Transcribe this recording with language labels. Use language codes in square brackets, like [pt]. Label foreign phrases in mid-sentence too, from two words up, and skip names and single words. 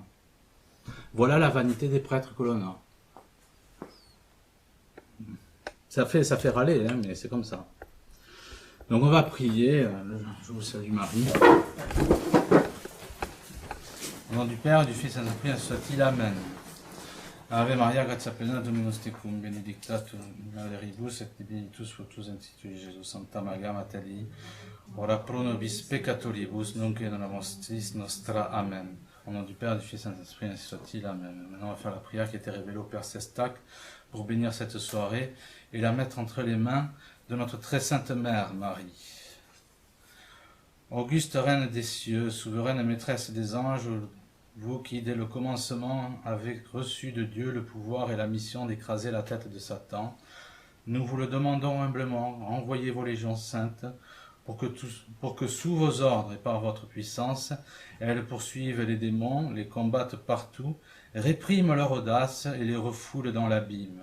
[fr] Voilà la vanité des prêtres que l'on a. Ça fait râler, hein, mais c'est comme ça. Donc on va prier, je vous salue Marie. Au nom du Père, du Fils et de l'Esprit, soit-il, Amen. [la] Ave Maria, gratia plena, Dominus tecum, benedicta tu mulieribus, et benedictus fructus ventris Iesus, Santa Maria Mater Dei, ora pro nobis peccatoribus, nunc et dans mortis nostra. [fr] Amen. Au nom du Père, du Fils et de l'Esprit, ainsi soit-il. Amen. Maintenant, on va faire la prière qui a été révélée au Père Sestac pour bénir cette soirée et la mettre entre les mains de notre très sainte Mère, Marie. Auguste Reine des cieux, souveraine et maîtresse des anges, vous qui, dès le commencement, avez reçu de Dieu le pouvoir et la mission d'écraser la tête de Satan, nous vous le demandons humblement, envoyez vos légions saintes, pour que sous vos ordres et par votre puissance, elles poursuivent les démons, les combattent partout, répriment leur audace et les refoulent dans l'abîme.